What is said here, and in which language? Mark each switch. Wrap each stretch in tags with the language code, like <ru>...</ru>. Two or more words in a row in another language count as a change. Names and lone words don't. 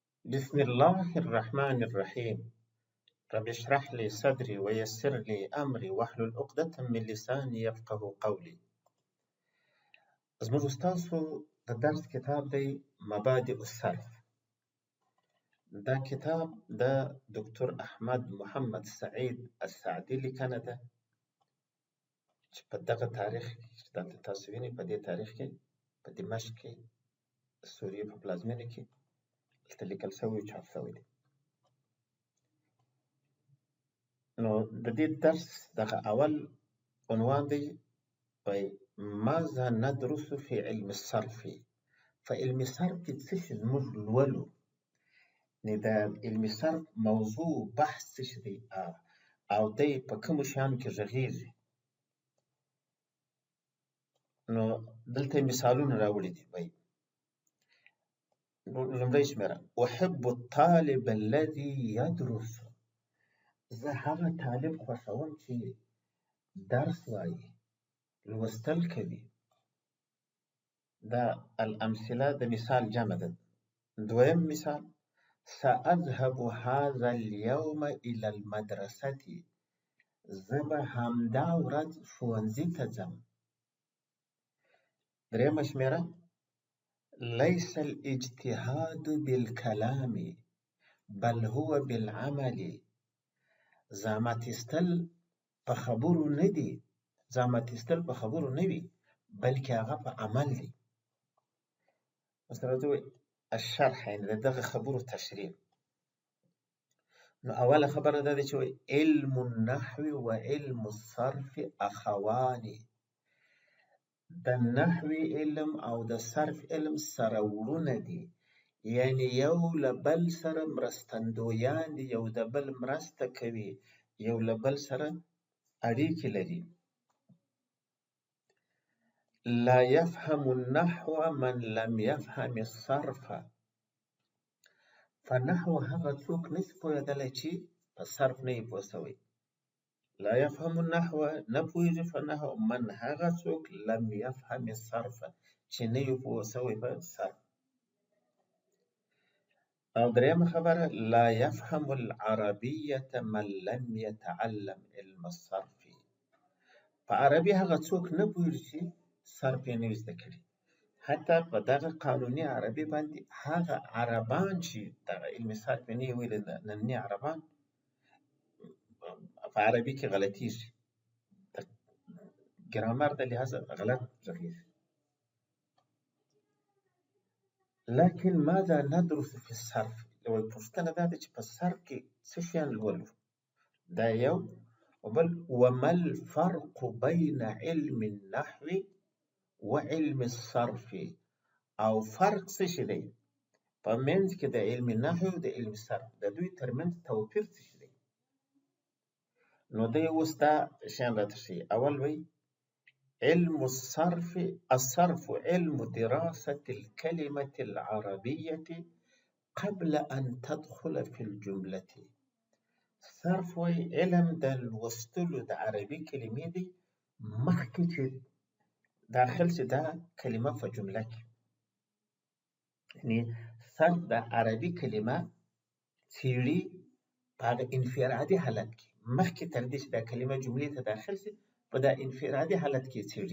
<ar>بسم الله الرحمن الرحيم. رب اشرح لي صدري ويسر لي أمري واحلل عقدة من لساني يفقه قولي.</ar> <ps>زموږ ستاسو د درس کتاب دی مبادئ الصرف. دا کتاب د دکتور احمد محمد سعید السعدي لیکنه ده چې په دغه تاریخ چې دلته تاسو وینئ، په دې تاریخ کې په دمشق کې سوریې په پلازمینه کې دلته لیکل شوی او چاپ شوی دی. نو د دې درس دغه اول عنوان دی</ps> <ar>ماذا ندرس في علم الصرف.</ar> <ps>په علم صرف کې څه شی موږ لولو، نه د علم صرف موضوع بحث څه شی دی او دی په کومو شیانو کې غږیږي. نو دلته مثالونه راوړي دي. لومړی شمېره:</ps> <ar>احب الطالب الذي يدرس.</ar> <ps>زه هغه طالب خوښوم چې درس وایي، لوستل کوي. دا الامثله د مثال جمع ده. دویم مثال:</ps> <ar>سأذهب هذا اليوم الى المدرسة.</ar> <ps>زه به همدا ورځ ښوونځي ته ځم. دریمه شمېره:</ps> <ar>ليس الاجتهاد بالكلام بل هو بالعمل.</ar> <ps>زحمت ایستل په خبرو نه دي، زحمت ایستل په خبرو نه وي، بلکې هغه په عمل دی.</ps> <ar>مثلا الشرح</ar> <ps>یعنې د دغه خبرو تشریح. نو اوله خبره دا ده چې</ps> <ar>علم النحو و علم الصرف اخوان.</ar> <ps>د نحوي علم او د صرف علم سره وړونه دي، یعنی یو له بل سره مرستندویان دي، یو د بل مرسته کوي، یو له بل سره اړیکې لري.</ps> <ar>لا يفهم النحو من لم يفهم الصرف.</ar> <ps>فنحو هغه څوک نشي پوهېدلی چې په صرف نه یې پوه شوی.</ps> <ar>لا يفهم النحو</ar> <ps>نه پوهېږي په نحو من هغه څوک</ps> <ar>لم يفهم الصرف</ar> <ps>چې نه یې پوه شوی په صرف. او دریمه خبره:</ps> <ar>لا يفهم العربية من لم يتعلم علم الصرف.</ar> <ps>په عربي هغه څوک نه پوهېږي چې صرف یې نه وي زده کړي. حتی په دغه قانوني عربي باندې هغه عربان چې دغه علم صرف یې نه وي ویلي، ننني عربان په عربي کې غلطیږي، د ګرامر د لحاظه غلط غږیږي.</ps> <ar>لكن ماذا ندرس في الصرف؟</ar> <ps>پوښتنه دا ده چې په صرف کې څه شیان لولو. دا یو.</ps> <ar>وبل وما الفرق بين علم النحو وعلم الصرف.</ar> <ps>او فرق څه شی دی په منځ کې د علم نحو او د علم صرف، د دوی ترمنځ توپیر څه شی دی. نو دی اوس دا شیان راته ښیي. اول وایي</ps> <ar>علم الصرف. الصرف علم دراسة الكلمة العربية قبل أن تدخل في الجملة.</ar> <ps>صرف وایي علم د لوستلو د عربي کلمې دی مخکې چې داخل شي دا کلمه په جمله کې. یعنې صرف د عربي کلمه څېړي په هغه انفرادي حالت کې، مخکې تر دې چې دا کلمه جملې ته داخل شي په دا انفرادي حالت کې څېړي.</ps>